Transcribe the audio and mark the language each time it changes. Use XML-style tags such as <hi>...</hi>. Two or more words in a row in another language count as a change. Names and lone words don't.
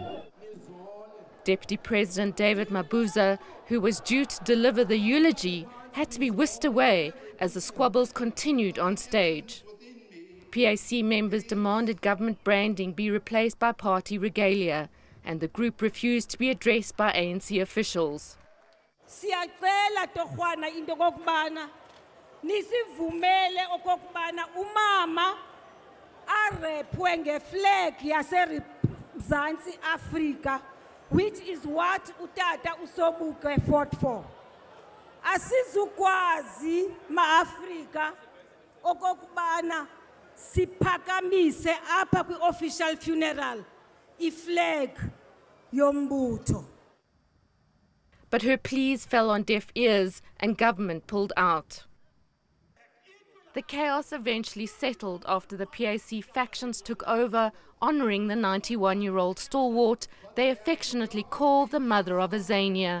<en>Deputy President David Mabuza, who was due to deliver the eulogy, had to be whisked away as the squabbles continued on stage. PAC members demanded government branding be replaced by party regalia, and the group refused to be addressed by ANC officials.</en> <xh>Siyacela torhwana into kokubana nisivumele okokubana umama arepwe ngeflag yaseMzantsi Afrika,</xh> <en>which is what utata uSobukwe fought for.</en> <xh>Asizukwazi ma-Afrika okokubana siphakamise apha kwi-</xh> <en>official funeral</en> <xh>iflag yombutho.</xh> <en>But her pleas fell on deaf ears and government pulled out. The chaos eventually settled after the PAC factions took over, honouring the 91-year-old stalwart they affectionately call the mother of Azania.</en>